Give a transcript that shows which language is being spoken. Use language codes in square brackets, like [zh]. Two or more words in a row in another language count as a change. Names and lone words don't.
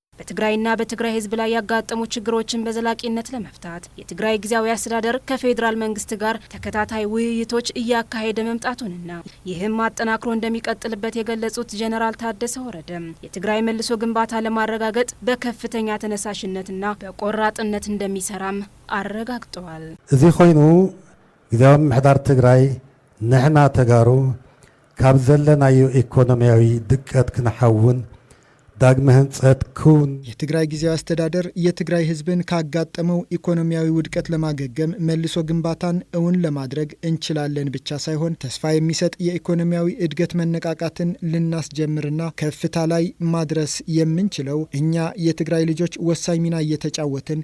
[am] በትግራይና በትግራይ ህዝብ ላይ ያጋጠሙ ችግሮችን በዘላቂነት ለመፍታት የትግራይ ጊዜያዊ አስተዳደር ከፌዴራል መንግስት ጋር ተከታታይ ውይይቶች እያካሄደ መምጣቱንና ይህም አጠናክሮ እንደሚቀጥልበት የገለጹት ጀነራል ታደሰ ወረደ የትግራይ መልሶ ግንባታ ለማረጋገጥ በከፍተኛ ተነሳሽነትና በቆራጥነት እንደሚሰራም አረጋግጠዋል። [ti] እዚ ኮይኑ ጊዜያዊ ምሕዳር ትግራይ ንሕና ተጋሩ ካብ ዘለናዮ ኢኮኖሚያዊ ድቀት ክንሓውን ዳግመ ህንጸት ኩን [am] የትግራይ ጊዜያዊ አስተዳደር የትግራይ ህዝብን ካጋጠመው ኢኮኖሚያዊ ውድቀት ለማገገም መልሶ ግንባታን እውን ለማድረግ እንችላለን ብቻ ሳይሆን ተስፋ የሚሰጥ የኢኮኖሚያዊ እድገት መነቃቃትን ልናስጀምርና ከፍታ ላይ ማድረስ የምንችለው እኛ የትግራይ ልጆች ወሳኝ ሚና እየተጫወትን